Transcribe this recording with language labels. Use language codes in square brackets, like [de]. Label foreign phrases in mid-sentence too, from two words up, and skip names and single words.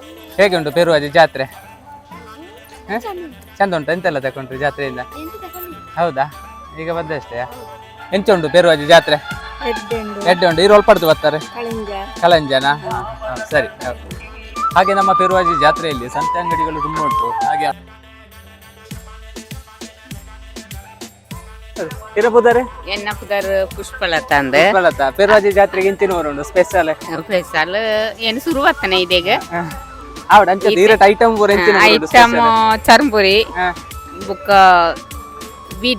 [kn] ಹೇಗೆ ಉಂಟು ಪೆರುವಾಜೆ ಜಾತ್ರೆ? ಚಂದ ಉಂಟು. ಎಂತೆಲ್ಲ ತಗೊಂಡ್ರಿ ಜಾತ್ರೆಯಿಂದ? ಹೌದಾ, ಈಗ ಬಂದಷ್ಟೇ. [tcy] ಎಂಚ ಉಂಟು ಪೆರುವಾಜೆ ಜಾತ್ರೆ? ಎಡ್ಡೆ ಉಂಟು. ಇರು ಒಳ್ಪಡ್ದು ಬರ್ತಾರೆ ಕಳಂಜನ. ಸರಿ. [kn] ಹಾಗೆ ನಮ್ಮ ಪೆರುವಾಜೆ ಜಾತ್ರೆಯಲ್ಲಿ ಸಂತೆ ಅಂಗಡಿಗಳು ತುಂಬ ಉಂಟು. ಹಾಗೆ ಇರಬಹುದಾರೆ [tcy] ಎನ್ನ ಪುದರ್ ಪುಷ್ಪಲತಾ ಅಂದೆ [kn] ಪೆರುವಾಜೆ ಜಾತ್ರೆಗೆ ಇಂಚಿನವರು ಸ್ಪೆಷಲ್ ಸ್ಪೆಷಲ್ ಏನು ಶುರುವಾತನೆ ಇದೀಗ [tcy] ಆವಡ ಅಂಚ ತೀರಟ್ ಐಟಮ್ ಪೂರ ಐಟಮ್ ಚರ್ಮುರಿ ಬುಕ್ಕ ಬೀಡ